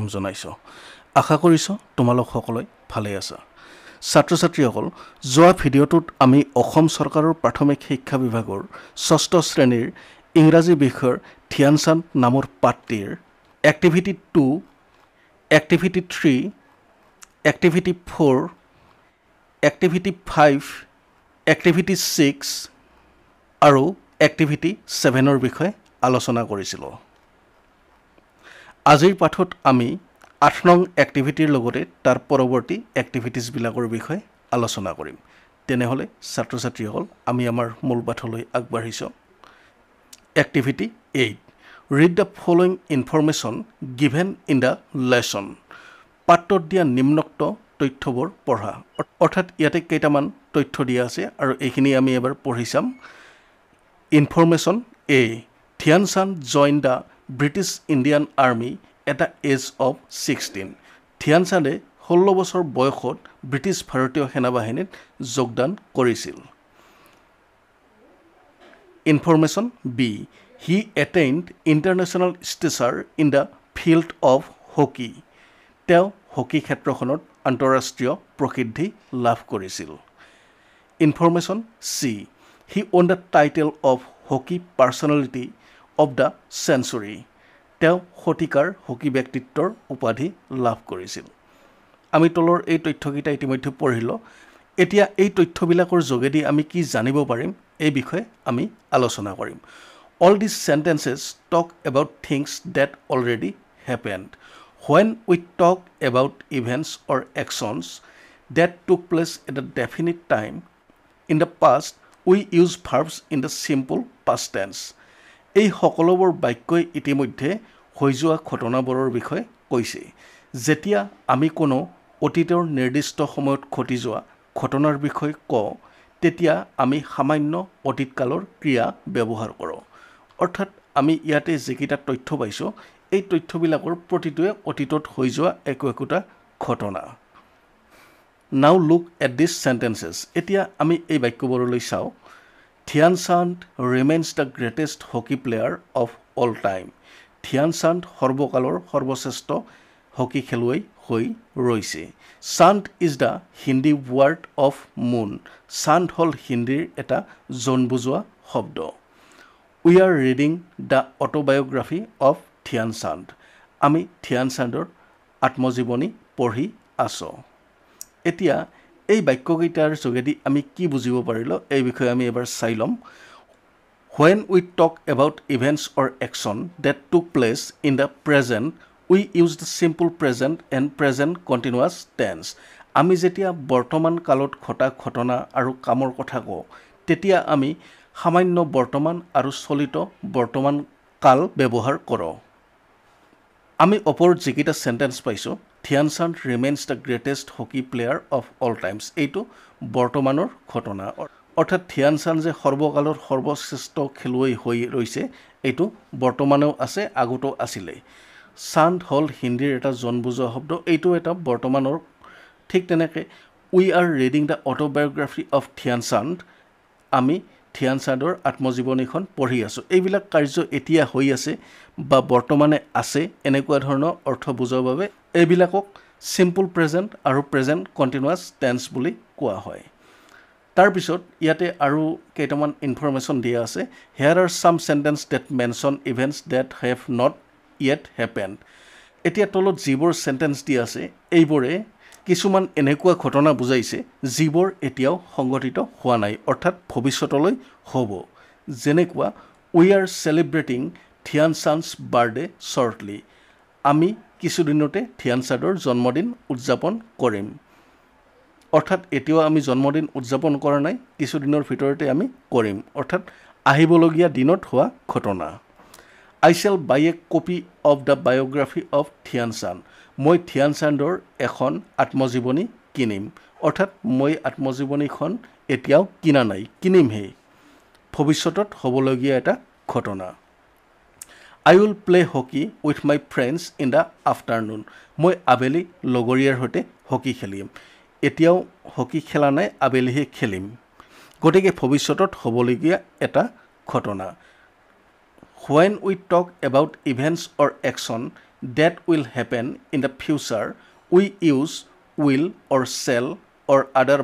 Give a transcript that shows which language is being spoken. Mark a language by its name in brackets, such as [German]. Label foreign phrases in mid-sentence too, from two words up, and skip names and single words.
[Assamese] জনাইছো আশা কৰিছো তোমালোক সকলোই ভালে আছা ছাত্ৰ ছাত্ৰীসকল যোৱা ভিডিঅ'টোত আমি অসম চৰকাৰৰ প্ৰাথমিক শিক্ষা বিভাগৰ ৬ষ্ঠ শ্ৰেণীৰ ইংৰাজী বিষয়ৰ ধ্যান চান্দ নামৰ পাঠটিৰ এক্টিভিটি 2 এক্টিভিটি 3 এক্টিভিটি 4 এক্টিভিটি 5 এক্টিভিটি 6 আৰু এক্টিভিটি 7ৰ বিষয়ে আলোচনা কৰিছিলোঁ আজিৰ পাঠত আমি ৮ নং এক্টিভিটিৰ লগতে তাৰ পৰৱৰ্তী এক্টিভিটিজ বিলাকৰ বিষয়ে আলোচনা কৰিম তেনেহলে ছাত্ৰ ছাত্ৰীসকল আমি আমাৰ মূল পাঠলৈ আগবাঢ়িছো এক্টিভিটি 8 [English] read the following information given in the lesson [Assamese] পাঠত দিয়া নিম্নোক্ত তথ্যবোৰ পঢ়া অৰ্থাৎ ইয়াতে কেইটামান তথ্য দিয়া আছে আৰু এইখিনি আমি এবাৰ পঢ়ি চাম Information A. [English] Dhyan Chand joined the British Indian Army at the age of 16. [Assamese] Dhyan Chande 16 বছৰ বয়সত ব্ৰিটিছ ভাৰতীয় সেনাবাহিনীত যোগদান কৰিছিল। [English] Information B. He attained international stature in the field of hockey. [Assamese] তেওঁ হকী ক্ষেত্ৰখনত আন্তঃৰাষ্ট্ৰীয় প্ৰসিদ্ধি লাভ কৰিছিল। [English] Information C. He won the title of Hockey Personality of the Century. [Assamese] তেওঁ শতিকাৰ হকী ব্যক্তিত্বৰ উপাধি লাভ কৰিছিল। আমি তলৰ এই তথ্যকেইটা ইতিমধ্যে পঢ়িলো এতিয়া এই তথ্যবিলাকৰ যোগেদি আমি কি জানিব পাৰিম এই বিষয়ে আমি আলোচনা কৰিম [English] All these sentences talk about things that already happened. When we talk about events or actions that took place at a definite time in the past we use verbs in the simple past tense. [Assamese] এই সকলোবোৰ বাক্যই ইতিমধ্যে হৈ যোৱা ঘটনাবোৰৰ বিষয়ে কৈছে যেতিয়া আমি কোনো অতীতৰ নিৰ্দিষ্ট সময়ত ঘটি যোৱা ঘটনাৰ বিষয়ে কওঁ তেতিয়া আমি সামান্য অতীতকালৰ ক্ৰিয়া ব্যৱহাৰ কৰোঁ অৰ্থাৎ আমি ইয়াতে যিকেইটা তথ্য পাইছো এই তথ্যবিলাকৰ প্ৰতিটোৱে অতীতত হৈ যোৱা একোটা ঘটনা [English] Now look at these sentences. [Assamese] এতিয়া আমি এই বাক্যবোৰলৈ চাও [English] Dhyan Chand remains the greatest hockey player of all time. [Assamese] Dhyan Chand সৰ্বকালৰ সৰ্বশ্ৰেষ্ঠ হকী খেলুৱৈ হৈ ৰৈছে [English] Chand is the Hindi word of moon. [Assamese] Chand হল হিন্দীৰ এটা জনবুজোৱা শব্দ [English] We are reading the autobiography of Dhyan Chand. [Assamese] আমি Dhyan Chandৰ আত্মজীৱনী পঢ়ি আছো এতিয়া এই বাক্যকেইটাৰ যোগেদি আমি কি বুজিব পাৰিলো এই বিষয়ে আমি এবাৰ চাই [English] লম When we talk about events or action that took place in the present we use the simple present and present continuous tense [Assamese] আমি যেতিয়া বৰ্তমান কালত ঘটা ঘটনা আৰু কামৰ কথা কওঁ তেতিয়া আমি সামান্য বৰ্তমান আৰু চলিত বৰ্তমান কাল ব্যৱহাৰ কৰোঁ আমি ওপৰত যিকেইটা সেন্টেন্স পাইছো [English] Dhyan Chand remains the greatest hockey player of all times. [Assamese] এইটো বৰ্তমানৰ ঘটনা অৰ্থাৎ Dhyan Chand যে সৰ্বকালৰ সৰ্বশ্ৰেষ্ঠ খেলুৱৈ হৈ ৰৈছে এইটো বৰ্তমানেও আছে আগতো আছিলে Chand হল হিন্দীৰ এটা জনবুজোৱা শব্দ এইটো এটা বৰ্তমানৰ ঠিক তেনেকৈ [English] We are reading the autobiography of Dhyan Chand. [Assamese] আমি Dhyan Chandৰ আত্মজীৱনীখন পঢ়ি আছো এইবিলাক কাৰ্য এতিয়া হৈ আছে বা বৰ্তমানে আছে এনেকুৱা ধৰণৰ অৰ্থ বুজাৰ বাবে এইবিলাকক [English] simple present [Assamese] আৰু [English] present continuous tense [Assamese] বুলি কোৱা হয় তাৰ পিছত ইয়াতে আৰু কেইটামান ইনফৰমেশন দিয়া আছে [English] Here are some sentences that mention events that have not yet happened. [Assamese] এতিয়া তলত যিবোৰ সেন্টেন্স দিয়া আছে এইবোৰে কিছুমান এনেকুৱা ঘটনা বুজাইছে যিবোৰ এতিয়াও সংঘটিত হোৱা নাই অৰ্থাৎ ভৱিষ্যতলৈ হ'ব যেনেকুৱা [English] We are celebrating Dhyan Chand's birthday shortly. [Assamese] আমি কিছুদিনতে Dhyan Chandৰ জন্মদিন উদযাপন কৰিম অৰ্থাৎ এতিয়াও আমি জন্মদিন উদযাপন কৰা নাই কিছুদিনৰ ভিতৰতে আমি কৰিম অৰ্থাৎ আহিবলগীয়া দিনত হোৱা ঘটনা [English] I shall buy a copy of the biography of Dhyan Chand. [Assamese] মই Dhyan Chandৰ এখন আত্মজীৱনী কিনিম অৰ্থাৎ মই আত্মজীৱনীখন এতিয়াও কিনা নাই কিনিমহে ভৱিষ্যতত হ'বলগীয়া এটা ঘটনা [English] I will play hockey with my friends in the afternoon. [Assamese] মই আবেলি লগৰীয়াৰ সৈতে হকী খেলিম এতিয়াও হকী খেলা নাই আবেলিহে খেলিম গতিকে ভৱিষ্যতত হ'বলগীয়া এটা ঘটনা [English] when we talk about events or action that will happen in the future we use will or shall or other